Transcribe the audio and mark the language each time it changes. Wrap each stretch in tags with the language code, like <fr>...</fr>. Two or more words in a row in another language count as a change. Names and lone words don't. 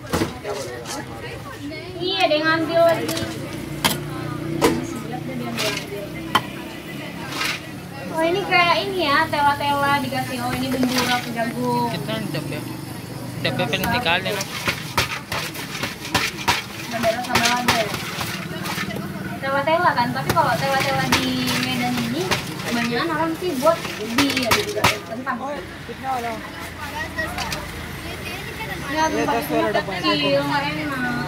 <id>Iya, ada yang ngambil lagi. Siap deh dia ambil. Oh ini kayak ini ya, tela-tela dikasih. Oh ini bumbu rapu jagung.</id> <hi>कितना डब्बे डब्बे पे निकाल लेना</hi> <id>Daerah sama aja ya. Tela-tela kan, tapi kalau tela-tela di Medan ini kebanyakan orang sih buat ubi, ada juga yang kentang. Ya, tempatnya kecil, nggak enak.</id>